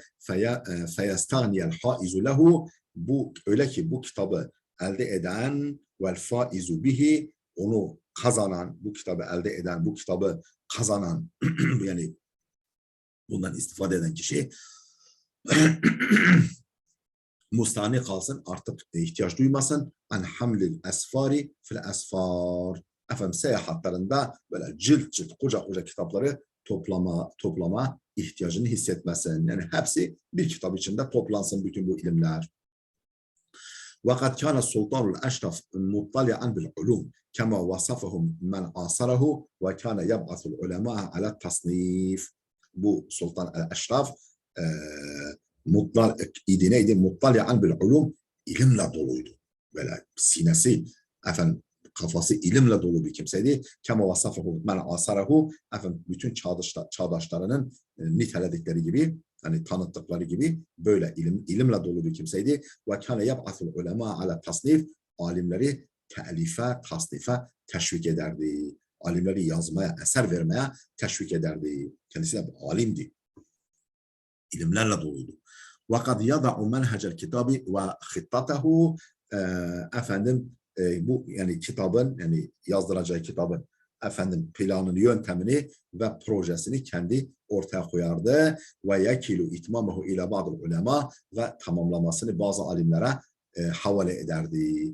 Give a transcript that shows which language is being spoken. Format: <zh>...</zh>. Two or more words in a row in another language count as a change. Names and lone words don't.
<ar>فيستغني الحائز له,</ar> <tr>bu öyle ki bu kitabı elde eden</tr> <ar>والفائز به,</ar> <tr>onu kazanan, bu kitabı elde eden, bu kitabı kazanan yani bundan istifade eden kişi mustani kalsın, artık ihtiyaç duymasın.</tr> <ar>عن حمل الأسفار في الأسفار.</ar> <tr>Efendim seyahatlerinde böyle cilt cilt koca koca kitapları toplama ihtiyacını hissetmesin. Yani hepsi bir kitap içinde toplansın bütün bu ilimler.</tr> <ar>وقد كان السلطان الأشرف مطلعا بالعلوم كما وصفهم من عاصره وكان يبعث العلماء على التصنيف.</ar> <tr>Bu Sultan el-Eşraf neydi?</tr> <ar>مطلعا بالعلوم,</ar> <tr>ilimle doluydu. Böyle sinesi, efendim kafası ilimle dolu bir kimseydi.</tr> <ar>كما وصفه من عاصره,</ar> <tr>efendim bütün çağdaşlarının niteledikleri gibi, hani tanıttıkları gibi böyle ilimle dolu bir kimseydi.</tr> <ar>وكان يبعث العلماء على التصنيف,</ar> <tr>alimleri te'life, tasnife teşvik ederdi. Alimleri yazmaya, eser vermeye teşvik ederdi. Kendisi de alimdi. İlimlerle doluydu.</tr> <ar>وَقَدْ يَضَعُ مَنْهَجَ الْكِتَابِ وَخِطَّتَهُ,</ar> <tr>efendim bu yani kitabın, yani yazdıracağı kitabın efendim planını, yöntemini ve projesini kendi ortaya koyardı.</tr> <ar>ويكل إتمامه إلى بعض العلماء,</ar> <tr>ve tamamlamasını bazı alimlere havale ederdi.</tr>